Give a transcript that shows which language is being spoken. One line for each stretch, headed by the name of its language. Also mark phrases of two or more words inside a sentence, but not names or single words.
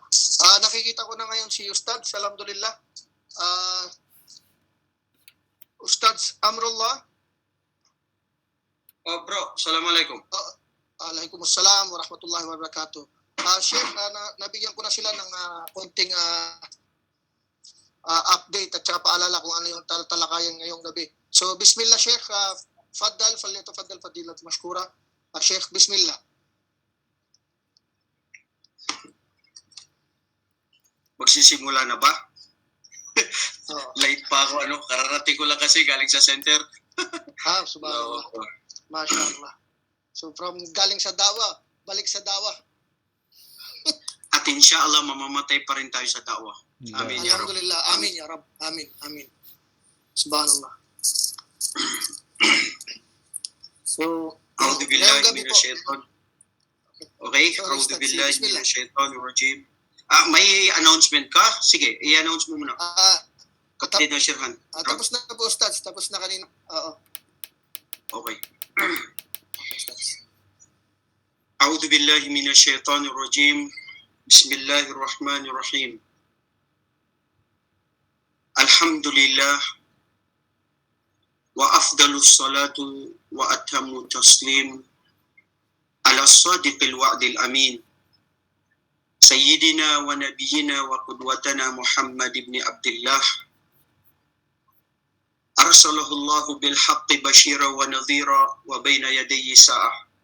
Filipino: Nakikita ko na ngayon si Ustads. Alhamdulillah. Ustads Amrullah. Oh bro, Assalamualaikum.
Arabic: وعليكم السلام ورحمة الله وبركاته.
Filipino: Sheikh, nabigyan ko na sila ng konting update at saka paalala kung ano yung talakayan ngayong gabi. So, bismillah Sheikh.
Arabic: تفضل فضيلة مشكورا.
Filipino: Sheikh, bismillah. Magsisimula na ba? Oh. Late pa ako, kararating ko lang kasi galing sa center.
Arabic: سبحان الله. ما شاء الله.
Filipino: So, from galing sa dawa, balik sa dawa. At inshallah, mamamatay pa rin tayo sa dawa.
Arabic: آمين يا رب. الحمد لله. آمين يا رب. آمين. آمين. سبحان الله.
Filipino: So,
Arabic: A'udhu
Filipino: ngayong
Arabic: billahi
Filipino: gabi po.
Arabic: من الشيطان. Okay?
Filipino: Sorry,
Arabic: A'udhu
Filipino: Ustad.
Arabic: billahi
Filipino: Bismillah.
Arabic: من الشيطان الرجيم.
Filipino: May announcement ka? Sige, i-announce mo muna. Kapatid na Shirhan. Tapos na po, Ustads. Tapos na kanina. Oo. Okay.
Arabic: أعوذ بالله من الشيطان الرجيم. بسم الله الرحمن الرحيم. Alhamdulillah. وأفضل الصلاة وأتم التسليم على صادق الوعد الأمين. سيدنا ونبينا وقدوتنا محمد بن عبد الله. أرسله الله بالحق بشيرا ونذيرا وبين يديه الساعة.